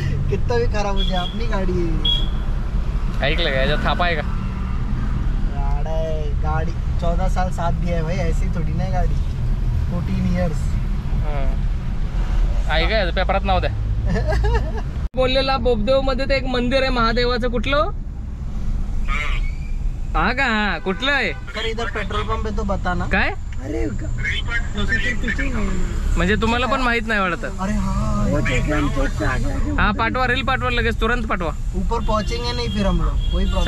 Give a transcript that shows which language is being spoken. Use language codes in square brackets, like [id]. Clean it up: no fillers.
[hi] कितना भी खराब हो जाए अपनी गाड़ी है. [mr] ऐकलं का याच्यात थापा आहे का. [hi] गाड़ी 14 साल साथ भी है भाई. ऐसी थोड़ी ना गाड़ी. [en] 14 years. [mr] आहे का पेपरात नाव द्या. बोललेला बोबदेव मध्ये ते एक मंदिर आहे महादेवाचं. कुठलं हा का. कुठलं आहे. [hi] सर इधर पेट्रोल पंप है तो बताना. [mr] काय अरे म्हणजे तुम्हाला पण माहित नाही वाटत. अरे हाँ हा पाठवा, रील पाठवा लगेच, तुरंत पाठवा. [hi] ऊपर पहुंचेंगे नहीं फिर हम लोग, कोई प्रॉब्लम.